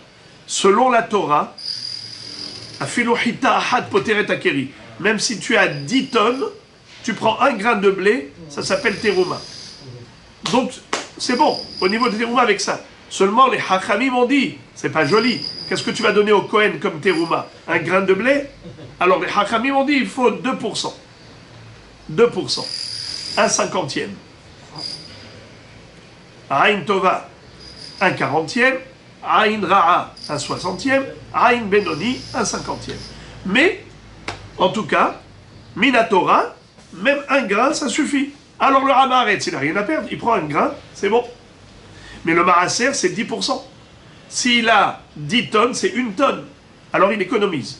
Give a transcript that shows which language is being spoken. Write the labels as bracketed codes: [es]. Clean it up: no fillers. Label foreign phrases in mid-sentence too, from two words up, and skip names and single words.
[fr] Selon la Torah, même si tu as 10 tonnes, tu prends 1 grain de blé, ça s'appelle terouma. Donc, c'est bon, au niveau de terouma avec ça. Seulement, les hachamim ont dit, c'est pas joli, qu'est-ce que tu vas donner au Kohen comme terouma? 1 grain de blé? Alors, les hachamim ont dit, il faut 2%. 2%. 1/50. [he] עין טובה, 1/40. עין רעה, 1/60. עין בינוני, 1/50. [fr] Mais, en tout cas, Minatora, même 1 grain, ça suffit. Alors le Hamaharetz, il n'a rien à perdre, il prend 1 grain, c'est bon. Mais le Maaser, c'est 10%. S'il a 10 tonnes, c'est 1 tonne. alors il économise.